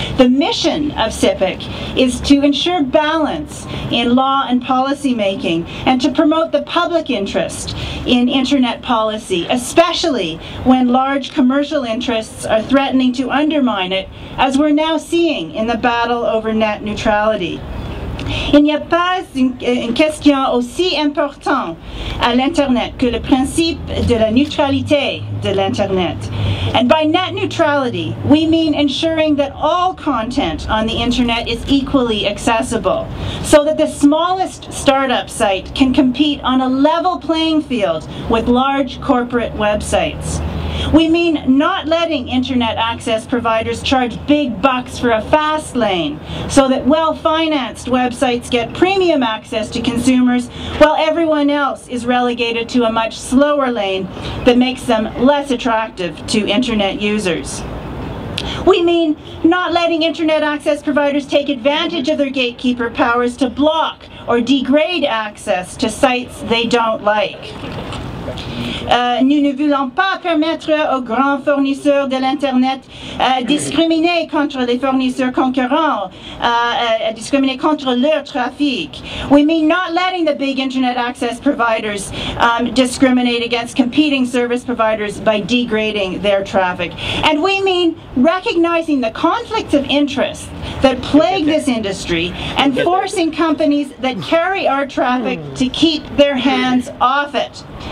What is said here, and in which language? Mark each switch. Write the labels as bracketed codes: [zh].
[en] The mission of CIPIC is to ensure balance in law and policy making and to promote the public interest in internet policy, especially when large commercial interests are threatening to undermine it, as we're now seeing in the battle over net neutrality. [fr] Il n'y a pas une question aussi importante à l'Internet que le principe de la neutralité de l'Internet. [en] And by net neutrality, we mean ensuring that all content on the Internet is equally accessible, so that the smallest startup site can compete on a level playing field with large corporate websites. We mean not letting internet access providers charge big bucks for a fast lane so that well-financed websites get premium access to consumers while everyone else is relegated to a much slower lane that makes them less attractive to internet users. We mean not letting internet access providers take advantage of their gatekeeper powers to block or degrade access to sites they don't like. [fr] Nous ne voulons pas permettre aux grands fournisseurs de l'Internet discriminer contre les fournisseurs concurrents, discriminer contre leur trafic. [en] We mean not letting the big internet access providers discriminate against competing service providers by degrading their traffic. And we mean recognizing the conflicts of interest that plague this industry and forcing companies that carry our traffic to keep their hands off it.